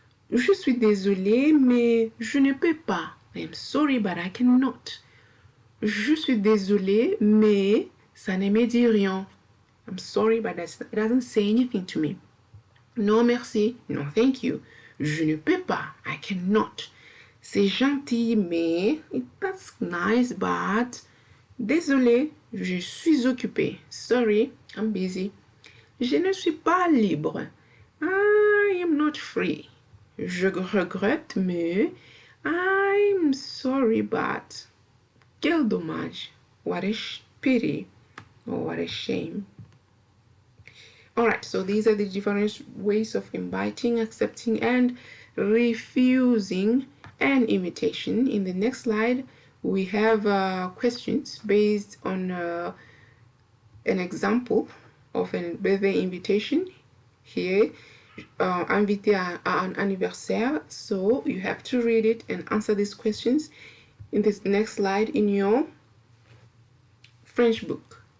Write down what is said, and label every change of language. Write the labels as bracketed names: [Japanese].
[French] Je suis désolé, mais je ne peux pas. [English] I'm sorry, but I cannot. [French] Je suis désolé, mais ça ne me dit rien. [English] I'm sorry, but it doesn't say anything to me. [French] Non, merci. [English] No, thank you. [French] Je ne peux pas. [English] I cannot. [French] C'est gentil, mais [English] that's nice, but [French] désolé, je suis occupé. [English] Sorry, I'm busy. [French] Je ne suis pas libre. [English] I am not free. [French] Je regrette, mais [English] I'm sorry, but [French] quel dommage. [English] What a pity or what a shame. Alright, so these are the different ways of inviting, accepting, and refusing an invitation. In the next slide, we have questions based on an example of a birthday invitation. [French] Here, invité à un anniversaire. [English] So you have to read it and answer these questions in this next slide in your French book.